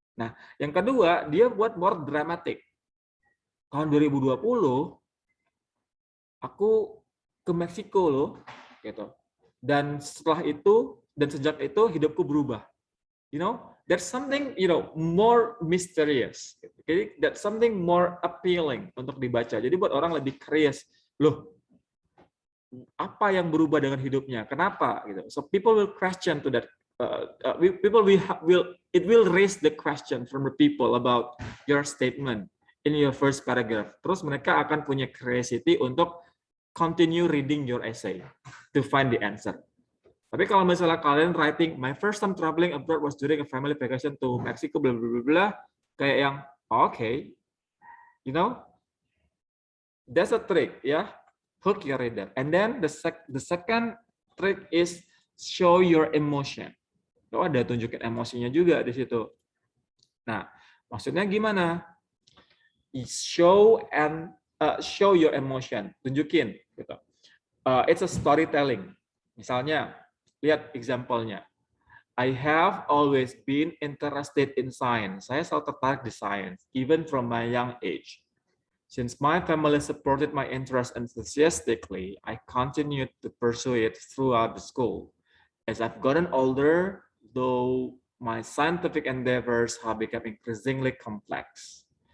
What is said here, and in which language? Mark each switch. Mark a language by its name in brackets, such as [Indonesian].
[Indonesian] Nah, yang kedua dia buat [English] more dramatic. [Indonesian] Tahun 2020 aku ke Meksiko loh, gitu. Dan setelah itu dan sejak itu hidupku berubah. [English] There's something more mysterious. [Indonesian] Jadi [English] that's something more appealing [Indonesian] untuk dibaca. Jadi buat orang lebih curious. Loh, apa yang berubah dengan hidupnya? Kenapa? Gitu. [English] So people will question to that. It will raise the question from the people about your statement in your first paragraph. [Indonesian] Terus mereka akan punya [English] curiosity untuk continue reading your essay to find the answer. [Indonesian] Tapi kalau misalnya kalian [English] writing, my first time traveling abroad was during a family vacation to Mexico, bla bla bla, [Indonesian] kayak yang [English] okay, that's a trick, ya. Hook your reader. And then the second trick is show your emotion. [Indonesian] Lo ada tunjukin emosinya juga di situ. Nah, maksudnya gimana? [English] Show your emotion, [Indonesian] tunjukin. Gitu. [English] It's a storytelling. [Indonesian] Misalnya, lihat example-nya. [English] I have always been interested in science. [Indonesian] Saya selalu tertarik di science, [English] even from my young age. Since my family supported my interest enthusiastically, I continued to pursue it throughout the school. As I've gotten older, though my scientific endeavors have become increasingly complex.